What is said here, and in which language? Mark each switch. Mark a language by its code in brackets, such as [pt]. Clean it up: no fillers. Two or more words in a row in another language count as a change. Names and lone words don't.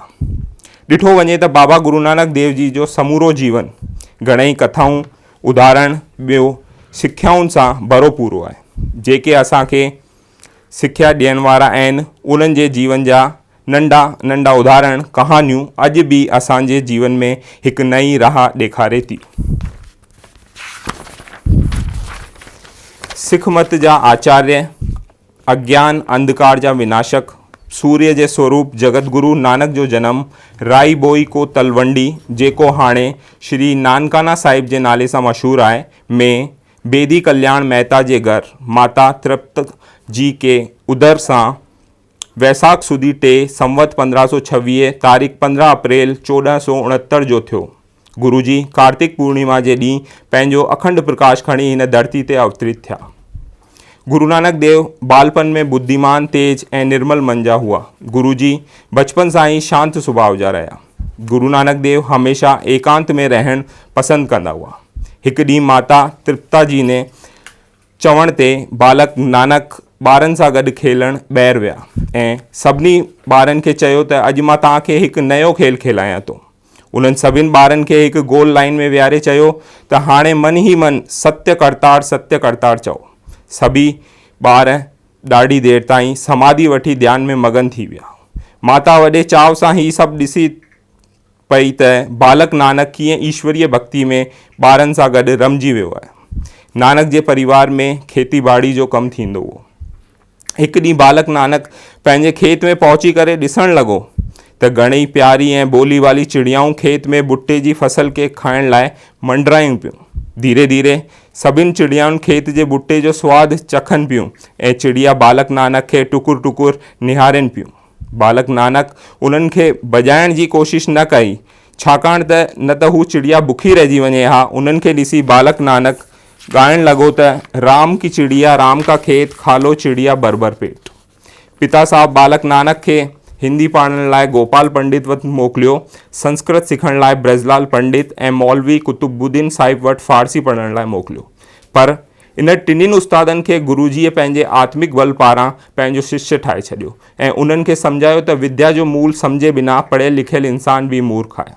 [sd] ॾिठो वञे त बाबा गुरु नानक देव जी जो समूरो जीवन घणेई कथाऊं, उदाहरण, ॿियो सिख्याउनि सां भरोपूरो आहे, जेके असांखे सिख्या ॾियण वारा आहिनि। उन्हनि जे जीवन जा नंढा नंढा उदाहरण, कहानियूं अॼु बि असांजे जीवन में हिकु नई राह ॾेखारे थी। सिख मत जा आचार्य, अज्ञान अंधकार जा विनाशक, सूर्य जे स्वरूप जगत गुरु नानक जो जनम राई बोई को तलवंडी, जेको हाणे श्री नानकाना साहिब जे नाले सां मशहूरु आहे, में बेदी कल्याण मेहता जे घर माता तृप्त जी के उदर सां वैसाख सुदी 3 संवत 1526 तारीख़ 15 अप्रैल 1469 जो थियो। गुरु जी कार्तिक पूर्णिमा जे ॾींहुं पंहिंजो अखंड प्रकाश खणी हिन धरती ते अवतरित थिया। गुरु नानक देव बालपन में बुद्धिमान, तेज ऐं निर्मल मन जा हुआ। गुरु जी बचपन सां ई शांत सुभाउ जा रहिया। गुरु नानक देव हमेशा एकांत में रहणु पसंदि कंदा हुआ। हिकु ॾींहुं माता तृप्ता जी ने चवण ते बालक नानक ॿारनि सां गॾु खेलणु ॿाहिरि विया ऐं सभिनी ॿारनि खे चयो त अॼु मां तव्हांखे हिकु नयो खेल खेलायां थो। उन्हनि सभिनि ॿारनि खे हिकु गोल लाइन में विहारे चयो त हाणे मन ई मन सत्य करतार चओ। सभी ॿार ॾाढी देरि ताईं समाधि वठी ध्यान में मगन थी विया। माता वॾे चाव सां ही सभु ॾिसी पई त बालक नानक कीअं ईश्वरीय भक्ति में ॿारनि सां गॾु रमिजी वियो आहे। नानक जे परिवार में खेती बाड़ी जो कमु थींदो हुओ। हिकु ॾींहुं बालक नानक पंहिंजे खेत में पहुची करे ॾिसणु लॻो त घणेई प्यारी ऐं ॿोली वाली चिड़ियाऊं खेत में भुट्टे जी फसल खे खाइण लाइ मंडरायूं पियूं। धीरे धीरे सभिनि चिड़ियाउनि खेत जे भुट्टे जो सवादु चखनि पियूं ऐं चिड़िया बालक नानक खे टुकुर टुकुर निहारनि पियूं। बालक नानक उन्हनि खे बजाइण जी कोशिशि न कई, छाकाणि त न त हू चिड़िया बुखी रहिजी वञे हा। उन्हनि खे ॾिसी बालक नानक ॻाइण लॻो त [hi] राम की चिड़िया राम का खेत खा लो चिड़िया भर पेट। [sd] पिता साहब बालक नानक खे हिंदी पढ़ण लाइ गोपाल पंडित वटि मोकिलियो, संस्कृत सिखण लाइ ब्रजलाल पंडित ऐं मौलवी कुतुबुद्दीन साहिब वटि फारसी पढ़ण लाइ मोकिलियो। पर इन टिनिनि उस्तादनि खे गुरुजीअ पंहिंजे आत्मिक बल पारां पंहिंजो शिष्य ठाहे छॾियो ऐं उन्हनि खे सम्झायो त विद्या जो मूल सम्झे बिना पढ़ियल लिखियल इंसान बि मूर्ख आहे।